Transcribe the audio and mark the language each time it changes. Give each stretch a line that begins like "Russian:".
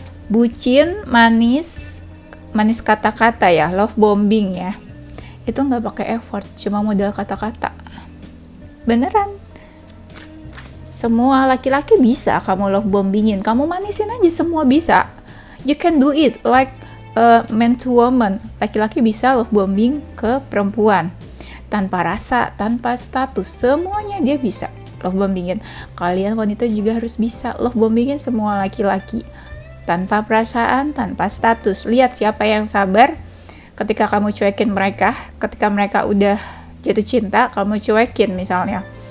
Indonesian: Bucin, manis kata-kata ya, love bombing ya. Itu nggak pakai effort, cuma modal kata-kata. Beneran. Semua laki-laki bisa kamu love bombingin, kamu manisin aja, semua bisa.
English: You can do it like man to woman.
Indonesian: Laki-laki bisa love bombing ke perempuan tanpa rasa, tanpa status, semuanya dia bisa love bombingin. Kalian wanita juga harus bisa love bombingin semua laki-laki tanpa perasaan, tanpa status. Lihat siapa yang sabar ketika kamu cuekin mereka, ketika mereka udah jatuh cinta, kamu cuekin misalnya.